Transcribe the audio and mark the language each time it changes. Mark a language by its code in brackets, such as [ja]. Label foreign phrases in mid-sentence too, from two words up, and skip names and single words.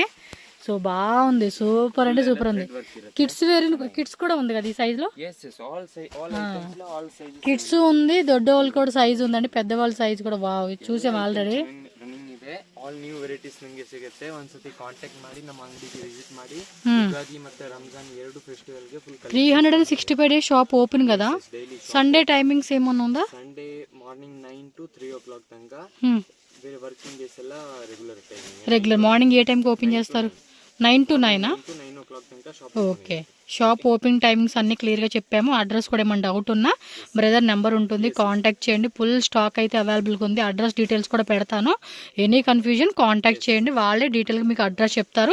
[te] సో బాగుంది, సూపర్ అంటే సూపర్ ఉంది. [en] kids wear, [te] కిడ్స్ కూడా ఉంది కదా ఈ సైజులో. [en] yes yes all size all items లో all sizes [te] కిడ్స్ ఉంది, దొడ్డవాళ్ళు కూడా సైజ్ ఉందండి, పెద్దవాళ్ళ సైజ్ కూడా. వావ్, చూసాం ఆల్రెడీ. [kn] ರನ್ನಿಂಗ್ ಇದೆ. [en] all new varieties [kn] ನಿಮಗೆ ಸಿಗುತ್ತೆ. ಒಂದ್ಸತಿ ಕಾಂಟ್ಯಾಕ್ಟ್ ಮಾಡಿ ನಮ್ಮ ಅಂಗಡಿಗೆ ವಿಸಿಟ್ ಮಾಡಿ. ಯುಗಾದಿ ಮತ್ತೆ ರಂಜಾನ್ 2 ಫೆಸ್ಟಿವಲ್ ಗೆ ಫುಲ್ [en] 365 days shop open [te] కదా. [kn] ಡೈಲಿ [en] Sunday timings [te] ఏమన్నా ఉందా? [en] Sunday morning 9 to 3 o'clock [kn] ತನಕ. ಬೇರೆ [en] working days [kn] ಎಲ್ಲ [en] regular timing. regular morning [te] ఏ టైంకి ఓపెన్ చేస్తారు? [en] 9 to 9 to 9 o'clock తనక షాప్. okay, shop opening timings [te] అన్ని క్లియర్గా చెప్పాము. అడ్రస్ కూడా ఏమైనా డౌట్ ఉన్నా బ్రదర్ నెంబర్ ఉంటుంది, కాంటాక్ట్ చేయండి. [en] full stock [te] అయితే అవైలబుల్గా ఉంది. [en] address details [te] కూడా పెడతాను. [en] any confusion contact [te] చేయండి, వాళ్ళే డీటెయిల్గా మీకు అడ్రస్ చెప్తారు.